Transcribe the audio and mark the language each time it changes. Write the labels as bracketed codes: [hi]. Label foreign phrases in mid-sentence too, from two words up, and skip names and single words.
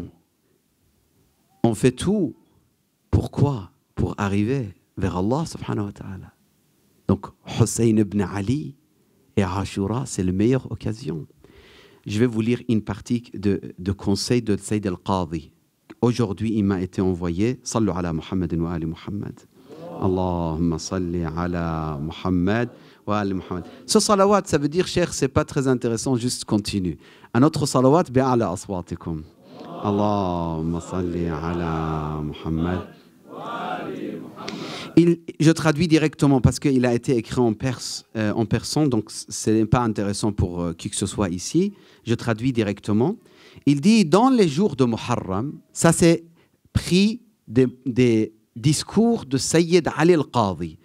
[fr] On fait tout. Pourquoi? Pour arriver vers [ar] الله سبحانه وتعالى. [fr] Donc, Hussein ibn Ali et Ashura, c'est la meilleure occasion. Je vais vous lire une partie de conseil de Sayyid al-Qadi. Aujourd'hui, il m'a été envoyé. [ar] صلوا على محمد وآل محمد اللهم صل على محمد وآل محمد. Allahumma salli ala Muhammad wa ali Muhammad. [fr] Ce salawat, ça veut dire, cher, c'est pas très intéressant, juste continue. Un autre salawat, [ar] بأعلى أصواتكم. اللهم صل على محمد. [fr] Je traduis directement parce qu'il a été écrit en persan, donc ce n'est pas intéressant pour qui que ce soit ici. Je traduis directement. Il dit, dans les jours de Muharram, ça c'est pris des discours de Sayyid Ali al-Qadi.